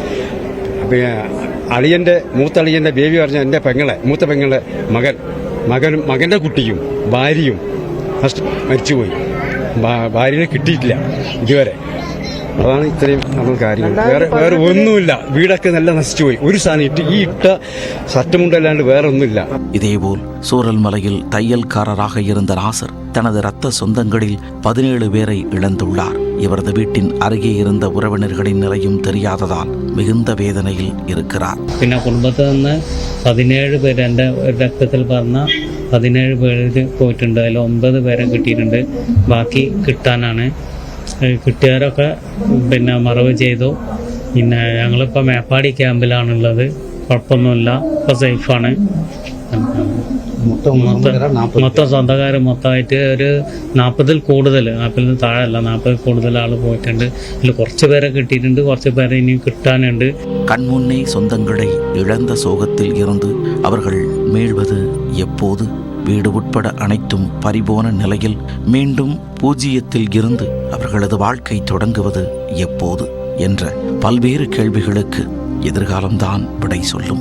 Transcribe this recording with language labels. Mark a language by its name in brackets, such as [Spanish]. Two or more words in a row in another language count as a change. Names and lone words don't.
[Malayalam] പിന്നെ മൂത്ത അളിയൻ്റെ ബേബി പറഞ്ഞ എൻ്റെ മൂത്ത പെങ്ങളെ മകൻ്റെ കുട്ടിയും ഭാര്യയും ഫസ്റ്റ് മരിച്ചുപോയി. ഭാര്യനെ കിട്ടിയിട്ടില്ല ഇതുവരെ. അതാണ് ഇത്രയും നമ്മൾ കാര്യങ്ങൾ. വേറെ ഒന്നുമില്ല. വീടൊക്കെ നല്ല നശിച്ചുപോയി. ഒരു സാധനം ഇട്ട ചട്ടമുണ്ടല്ലാണ്ട് വേറെ ഒന്നും ഇല്ല. [Tamil] இதேபோல் சூரல் மலையில் தையல்காரராக இருந்த நாசர் தனது இரத்த சொந்தங்களில் 17 பேரை இழந்துள்ளார். இவரது வீட்டின் அருகே இருந்த உறவினர்களின் நிலையும் தெரியாததால் மிகுந்த வேதனையில் இருக்கிறார். [Malayalam] പിന്നെ കുടുംബത്തിൽ നിന്ന് 17 പേര്, എൻ്റെ രക്തത്തിൽ പറഞ്ഞ 17 പേര് പോയിട്ടുണ്ട്. അതിൽ 9 പേരെ കിട്ടിയിട്ടുണ്ട്. ബാക്കി കിട്ടാനാണ്. കിട്ടിയവരൊക്കെ പിന്നെ മറവ് ചെയ്തു. പിന്നെ ഞങ്ങളിപ്പോൾ മേപ്പാടി ക്യാമ്പിലാണുള്ളത്. കുഴപ്പമൊന്നുമില്ല, ഇപ്പോൾ സേഫാണ്. മൊത്തം സ്വന്തക്കാർ മൊത്തമായിട്ട് ഒരു 40-ൽ കൂടുതൽ, 40-ൽ താഴെയല്ല, 40-ൽ കൂടുതൽ ആൾ പോയിട്ടുണ്ട്. ഇതിൽ കുറച്ച് പേരെ കിട്ടിയിട്ടുണ്ട്, കുറച്ച് പേരെ ഇനി കിട്ടാനുണ്ട്. [Tamil] கண்முன்னே சொந்தங்களை இழந்த சோகத்தில் இருந்து அவர்கள் மீள்வது எப்போது? வீடு உட்பட அனைத்தும் பறிபோன நிலையில் மீண்டும் பூஜ்ஜியத்தில் இருந்து அவர்களது வாழ்க்கை தொடங்குவது எப்போது என்ற பல்வேறு கேள்விகளுக்கு எதிர்காலம்தான் விடை சொல்லும்.